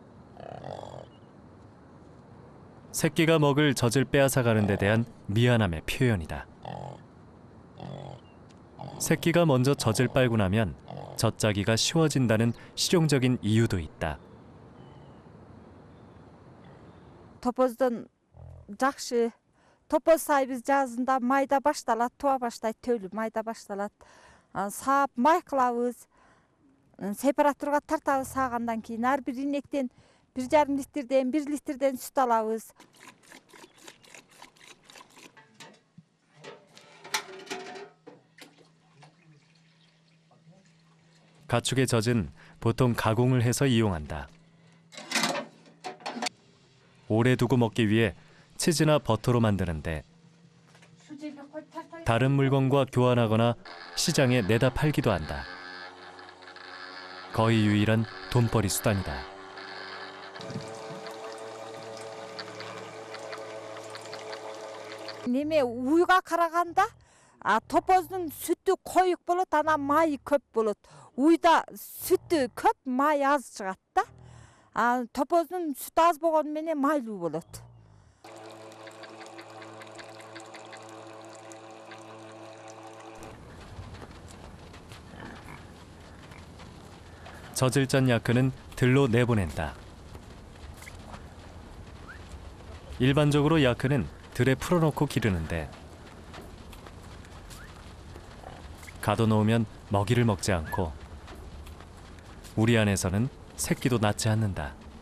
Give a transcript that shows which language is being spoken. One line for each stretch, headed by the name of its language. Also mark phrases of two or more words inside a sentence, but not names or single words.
Korean: 새끼가 먹을 젖을 빼앗아 가는 데 대한 미안함의 표현이다. 새끼가 먼저 젖을 빨고 나면 젖짜기가 쉬워진다는 실용적인 이유도 있다.
Kyrgyz: топоздон жакшы. Топоз сайбыз жазында майда башталат, туа баштайт, төлү майда башталат. Саап май кылабыз. Сепараторга тартабыз, саагандан кийин ар бир инектен 1,5 литрден 1 литрден сүт алабыз.
Korean: 가축의 젖은 보통 가공을 해서 이용한다. 오래 두고 먹기 위해 치즈나 버터로 만드는데 다른 물건과 교환하거나 시장에 내다 팔기도 한다. 거의 유일한 돈벌이 수단이다.
Kyrgyz: Неме уйга караганда, топоздун сүтү коюк болот, анан майы көп болот. Уйда сүтү көп, май аз чыгат да. Топоздун сүтү аз болгону менен майлуу болот.
Korean: 젖을 짠 야크는 들로 내보낸다. 일반적으로 야크는 들에 풀어놓고 기르는데 가둬놓으면 먹이를 먹지 않고 우리 안에서는 새끼도 낳지 않는다.